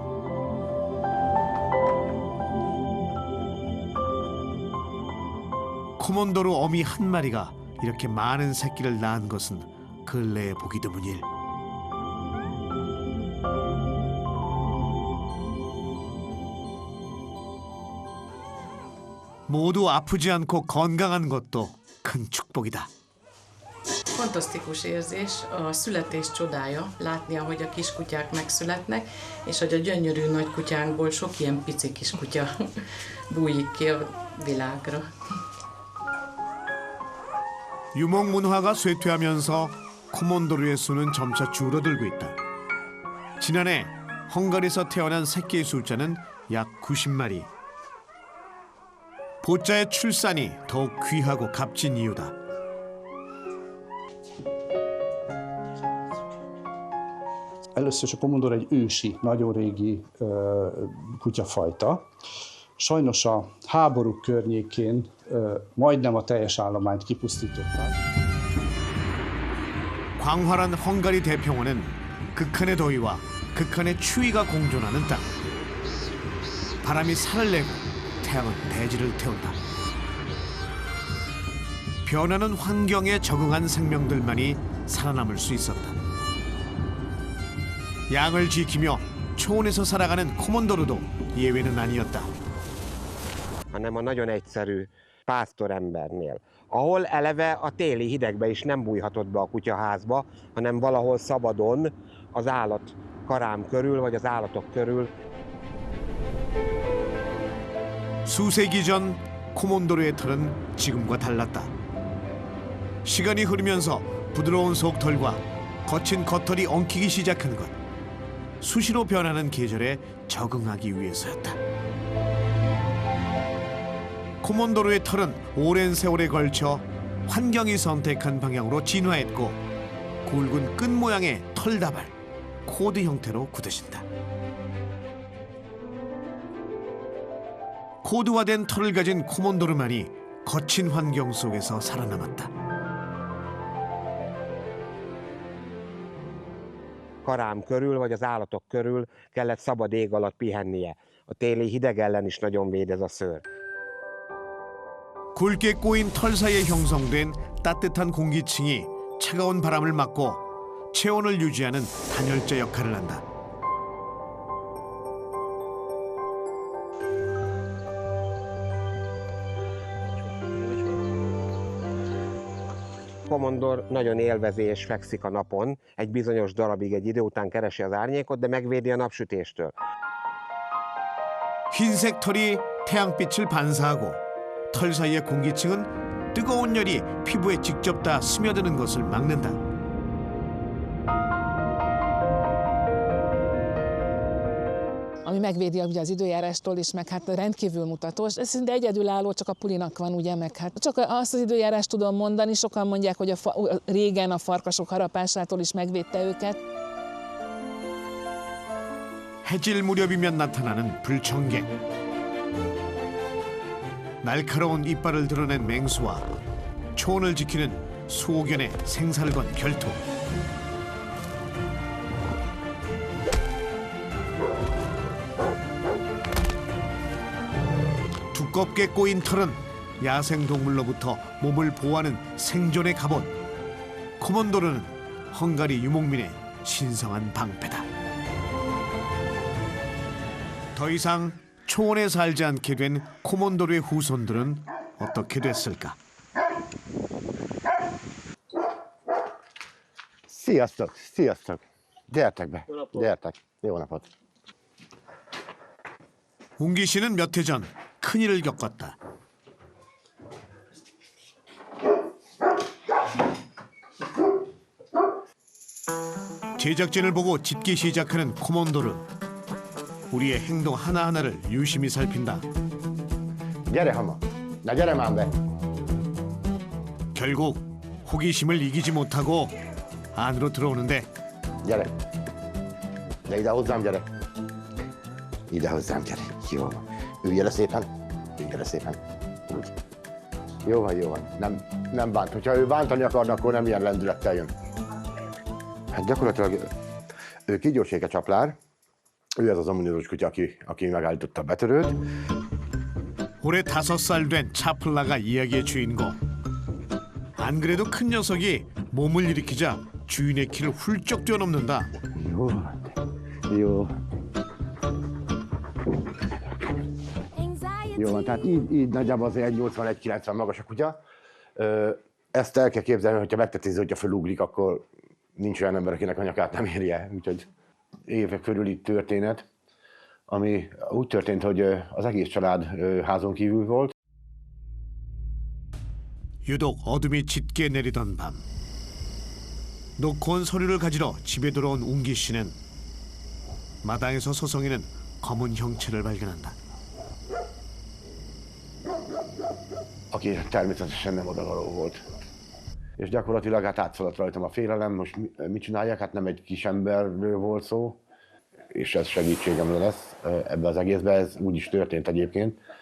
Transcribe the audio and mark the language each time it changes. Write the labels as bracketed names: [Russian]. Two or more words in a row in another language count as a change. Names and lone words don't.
[Korean] 코몬도르 어미 한 마리가 이렇게 많은 새끼를 낳은 것은 근래에 보기 드문 일. 모두 아프지 않고 건강한 것도 큰 축복이다. [Hungarian] Fantasztikus érzés, a születés csodája, látni, ahogy a kiskutyák megszületnek, és hogy a gyönyörű nagy kutyánkból sok ilyen pici kiskutya bújik ki a világra. [Korean] 유목 문화가 쇠퇴하면서 코몬도르의 수는 점차 줄어들고 있다. 지난해 헝가리에서 태어난 새끼의 숫자는 약 90마리. 보자의 출산이 더욱 귀하고 값진 이유다. [Hungarian] Először is a komondor egy ősi, nagyon régi kutyafajta. Sajnos a háborúk környékén majdnem a teljes állományt kipusztították. [Korean] 광활한 헝가리 대평원은 극한의 더위와 극한의 추위가 공존하는 땅. 바람이 살을 내고 태양은 대지를 태운다. 변하는 환경에 적응한 생명들만이 살아남을 수 있었다. 양을 지키며 초원에서 살아가는 코몬도르도 예외는 아니었다. [Hungarian] hanem a nagyon egyszerű pásztorembernél, ahol eleve a téli hidegbe is nem bújhatott be a kutyaházba, hanem valahol szabadon az állat karám körül, vagy az állatok körül. [Korean] 수세기 전 코몬도르의 털은 지금과 달랐다. 시간이 흐르면서 부드러운 속털과 거친 겉털이 엉키기 시작한 것. 수시로 변하는 계절에 적응하기 위해서였다. 코몬도르의 털은 오랜 세월에 걸쳐 환경이 선택한 방향으로 진화했고 굵은 끈 모양의 털다발, 코드 형태로 굳어진다. 코드화된 털을 가진 코몬도르만이 거친 환경 속에서 살아남았다. [Hungarian] Karám körül, vagy az állatok körül kellett szabad ég alatt pihennie. A téli hideg ellen is nagyon véd ez a szőr. [Korean] 굵게 꼬인 털 사이에 형성된 따뜻한 공기층이 차가운 바람을 막고 체온을 유지하는 단열재 역할을 한다. [Hungarian] Komondor nagyon élvezi és fekszik a napon, egy bizonyos darabig, egy idő után keresi az árnyékot, de megvédi a napsütéstől. [Korean] 흰색 털이 태양빛을 반사하고 털 사이의 공기층은 뜨거운 열이 피부에 직접 다 스며드는 것을 막는다. [Hungarian] Ami megvédi ugye az időjárástól is, meg hát rendkívül mutatós. Ez szinte egyedülálló, csak a pulinak van, ugye, meg hát csak azt az időjárást tudom mondani, sokan mondják, hogy régen a farkasok harapásától is megvédte őket. [Korean] 해질 무렵이면 나타나는 불청객. 날카로운 이빨을 드러낸 맹수와 초원을 지키는 수호견의 생사를 건 결투. 두껍게 꼬인 털은 야생동물로부터 몸을 보호하는 생존의 갑옷. 코몬도르는 헝가리 유목민의 신성한 방패다. 더 이상 초원에 살지 않게 된 코몬도르의 후손들은 어떻게 됐을까? [Hungarian] Sziasztok, sziasztok! Gyertek be, gyertek. Jó napot! [Korean] 웅기 씨는 몇 해 전 큰일을 겪었다. 제작진을 보고 짖기 시작하는 코몬도르. 우리의 행동 하나하나를 유심히 살핀다. [Hungarian] Gyere, Hama! Na gyere már be! [Korean] 결국 호기심을 이기지 못하고 안으로 들어오는데 [Hungarian] Gyere! De ide hozzám, gyere! Ide hozzám, gyere! Jó van. Üljél le szépen! Üljél le szépen! Úgy. Jó van, jó van. Nem bánt. Hogyha ő bántani akarna, akkor nem ilyen lendülettel jön. Hát gyakorlatilag ő kígyósége csaplár. Ő ez az ominózus kutya, aki megállította a betörőt. [Korean] 올해 5살 된 차플라가 이야기의 주인공. 안 그래도 큰 녀석이 몸을 일으키자 주인의 키를 훌쩍 뛰어넘는다. [Hungarian] Jó. Jó. Jó van, tehát így nagyjából azért 1,80-1,90 magas a kutya. Ezt el kell képzelni, hogyha megtetézi, hogyha fölugrik, akkor nincs olyan ember, akinek a nyakát nem érje. Úgyhogy évek körüli történet, ami úgy történt, hogy az egész család házon kívül volt. [Korean] 유독 어둠이 짙게 내리던 밤. 놓고 온 서류를 가지러 집에 돌아온 웅기 씨는 마당에서 서성이는 검은 형체를 발견한다. [Hungarian] Aki természetesen nem odavaló volt. És gyakorlatilag hát átszaladt rajtam a félelem, most mit csinálják, hát nem egy kis emberről volt szó, és ez segítségemre lesz ebbe az egészbe, ez úgy is történt egyébként.